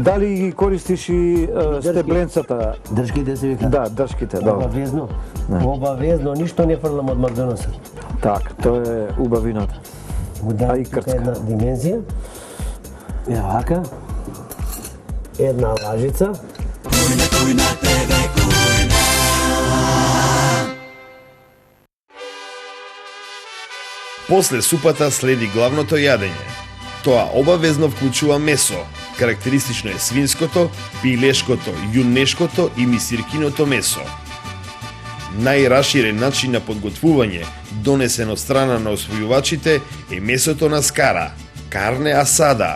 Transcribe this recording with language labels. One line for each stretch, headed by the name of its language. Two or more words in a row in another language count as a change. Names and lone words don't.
Macedonian: Дали ги користиш и стебленцата? Држките се вика. Да, држките, добро. Обавезно. Обавезно, ништо не фрлам од Макдоналдса. Так, тоа е убавината. Да, и крцка. една димензија. Е вака. Една лажица. Kujna TV, kujna. После супата следи главното јадење. Тоа обавезно вклучува месо. Карактеристично е свинското, пилешкото, јунешкото и мисиркиното месо. Најраширен начин на подготвување, донесен од страна на освојувачите, е месото на скара,
Spanish: carne asada.